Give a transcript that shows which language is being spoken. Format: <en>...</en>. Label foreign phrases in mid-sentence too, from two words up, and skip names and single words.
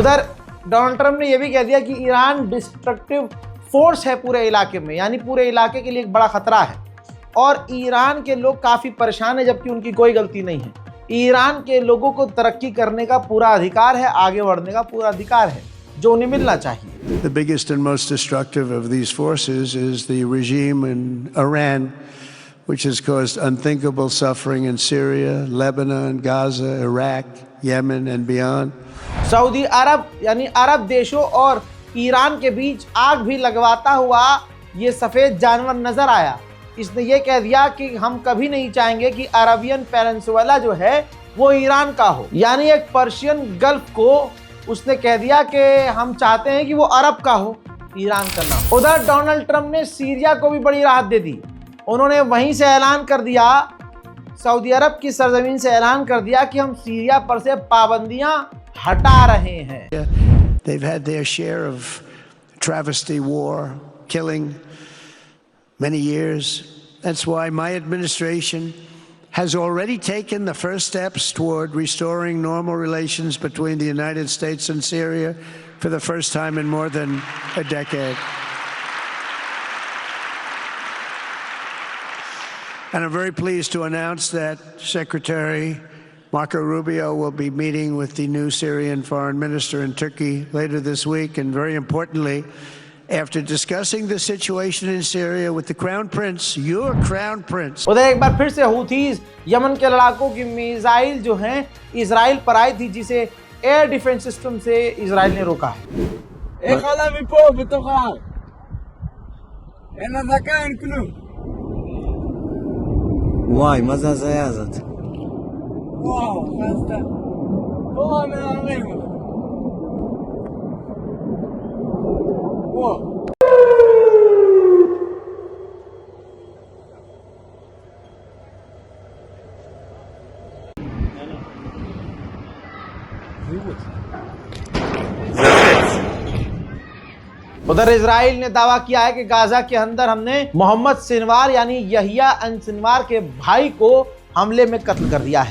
<hi>उधर डोनाल्ड ट्रंप ने यह भी कह दिया कि ईरान</hi> <en>destructive force</en> <hi>है पूरे इलाके में, यानी पूरे इलाके के लिए एक बड़ा खतरा है और ईरान के लोग काफ़ी परेशान है जबकि उनकी कोई गलती नहीं है। ईरान के लोगों को तरक्की करने का पूरा अधिकार है, आगे बढ़ने का पूरा अधिकार है, जो उन्हें मिलना चाहिए।</hi> <en>The biggest and most destructive of these forces is the regime in Iran, which has caused unthinkable suffering in Syria, Lebanon, Gaza, Iraq, Yemen and beyond.</en> <hi>सऊदी अरब यानी अरब देशों और ईरान के बीच आग भी लगवाता हुआ ये सफ़ेद जानवर नजर आया। इसने ये कह दिया कि हम कभी नहीं चाहेंगे कि अरबियन पेनिनसुला जो है वो ईरान का हो, यानी एक पर्शियन गल्फ को उसने कह दिया कि हम चाहते हैं कि वो अरब का हो, ईरान का ना हो। उधर डोनाल्ड ट्रंप ने सीरिया को भी बड़ी राहत दे दी। उन्होंने वहीं से ऐलान कर दिया, सऊदी अरब की सरजमीन से ऐलान कर दिया कि हम सीरिया पर से पाबंदियां हटा रहे हैं।</hi> <en>They've had their share of travesty war, killing, many years. That's why my administration has already taken the first steps toward restoring normal relations between the United States and Syria for the first time in more than a decade. And I'm very pleased to announce that Secretary Marco Rubio will be meeting with the new Syrian foreign minister in Turkey later this week, and very importantly, after discussing the situation in Syria with the Crown Prince, your Crown Prince.</en> <hi>उधर एक बार फिर से हूथीज यमन के लड़ाकों की मिसाइल जो हैं इजराइल पर आई थी, जिसे</hi> <en>air defense system</en> <hi>से इजराइल ने रोका है।</hi> <he>איך עלה מפה בתוך ההר? אין אזעקה, אין כלום. וואי, מה זה הזיה הזאת? וואו, מה עשתה? פה המהמרים. וואו.</he> <hi>उधर इजराइल ने दावा किया है कि गाजा के अंदर हमने मोहम्मद सिनवार यानी यहिया अन सिनवार के भाई को हमले में कत्ल कर दिया है।</hi>